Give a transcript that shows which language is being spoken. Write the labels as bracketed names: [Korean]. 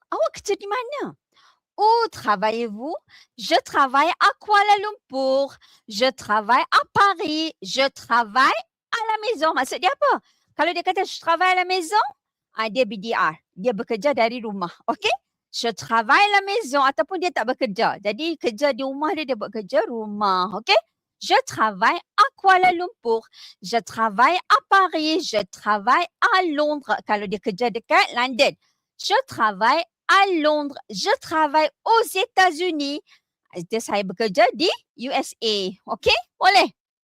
[Malay] Awak kerja di mana? [French] Où travaillez-vous? Je travaille à Kuala Lumpur. Je travaille à Paris. Je travaille à la maison. [Malay] Maksud dia apa? Kalau dia kata [French] je travaille à la maison, [Malay] dia BDR. Dia bekerja dari rumah. Okey? [French] Je travaille à la maison [Malay] ataupun dia tak bekerja. Jadi kerja di rumah dia buat kerja rumah. Okey? [French] Je travaille à Kuala Lumpur. Je travaille à Paris. Je travaille à Londres. [Malay] Kalau dia kerja dekat London. [French] Je travaille à Londres. Je travaille aux États-Unis. [Malay] Itu saya bekerja di USA. Okey? Boleh?